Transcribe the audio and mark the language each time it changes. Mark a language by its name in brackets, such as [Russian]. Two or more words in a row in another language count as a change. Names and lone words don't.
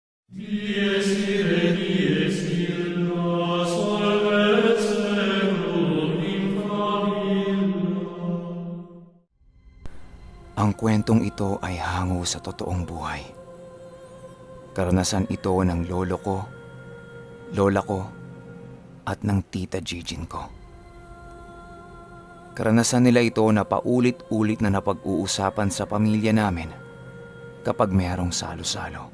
[Latin] Dies irae, dies illa, solvet seculum in favilla. [Filipino] Ang kwentong ito ay hango sa totoong buhay. Karanasan ito ng lolo ko, lola ko, at ng tita Gigin ko. Karanasan nila ito na paulit-ulit na napag-uusapan sa pamilya namin kapag mayroong salo-salo.